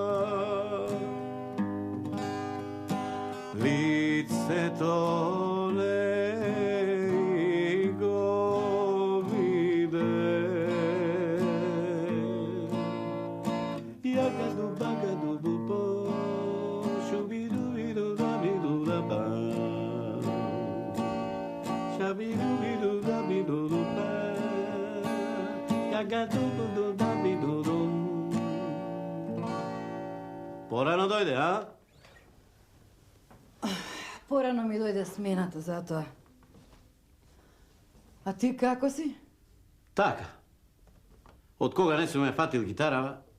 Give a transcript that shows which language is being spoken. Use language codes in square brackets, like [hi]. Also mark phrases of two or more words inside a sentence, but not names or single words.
[mk] Лице то не го виде, jagadu bagadu bubo, šubidu vidu da bidu da ba, šabidu vidu da bidu da ba, jagadu budu da bidu da. Порано дојде, а? Порано ми дојде смената затоа. А ти како си? Така. Од кога не сум ме фатил гитарава?